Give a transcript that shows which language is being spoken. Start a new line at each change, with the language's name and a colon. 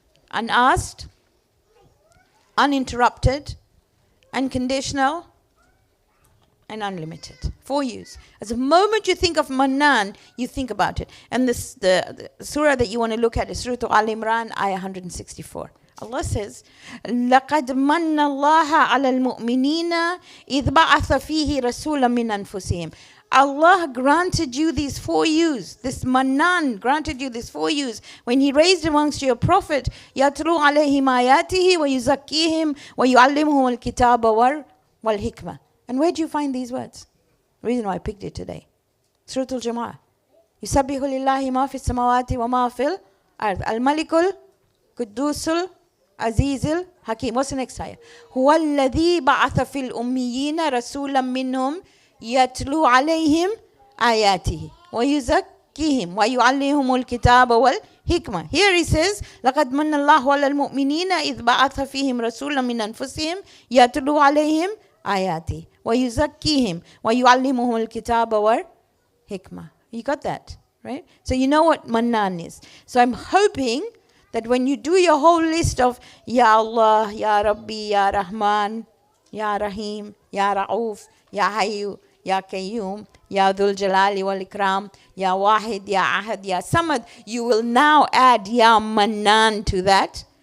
English: Unasked, uninterrupted, unconditional, and unlimited. 4 U's. As the moment you think of Mannan, you think about it. And this, the surah that you want to look at is Surah Al-Imran, ayah 164. Allah says,
Arabic: لَقَدْ مَنَّ اللَّهَ عَلَى الْمُؤْمِنِينَ إِذْ بَعَثَ فِيهِ رَسُولًا مِّنْ أَنفُسِهِمْ.
English: Allah granted you these 4 U's. This Mannan granted you these 4 U's when He raised amongst your Prophet,
Arabic: يَتْلُو عَلَيْهِمْ آيَاتِهِ وَيُزَكِّيهِمْ وَيُعَلِّمُهُمُ الْكِتَابَ وَالْحِكْمَةِ.
English: And where do you find these words? The reason why I picked it today.
Arabic: Surah Al-Jumu'ah. يُسَبِّحُ لِلَّهِ مَا فِي السَّمَاوَاتِ وَمَا فِي الْأَرْضِ الْمَلِكُ الْقُدُّوسُ الْعَزِيزُ الْحَكِيمُ.
English: What's the next ayah?
Arabic: هُوَ الَّذِي بَعَثَ فِي الْأُمِّيِّينَ رَسُولًا مِّنْهُمْ يَتْلُو عَلَيْهِمْ آيَاتِهِ وَيُزَكِّيهِمْ وَيُعَلِّمُهُمُ الْكِتَابَ وَالْحِكْمَةِ.
English: Here He says,
Arabic: لَقَدْ مَنَّ اللَّهُ عَلَى الْمُؤْمِنِينَ إِذْ بَعَثَ فِيهِمْ رَسُولًا مِّنْ أَنفُسِهِمْ يَتْلُو عَلَيْهِمْ آيَاتِهِ وَيُزَكِّيهِمْ وَيُعَلِّمُهُمُ الْكِتَابَ وَالْحِكْمَةِ.
English: You got that, right? So you know what Mannan is. So I'm hoping that when you do your whole list of Ya Allah, Ya Rabbi, Ya Rahman, Ya Rahim, Ya Ra'uf, Ya Hayyu, Ya Qayyum, Ya Dhul Jalali wal Ikram, Ya Wahid, Ya Ahad, Ya Samad, you will now add Ya Mannan to that.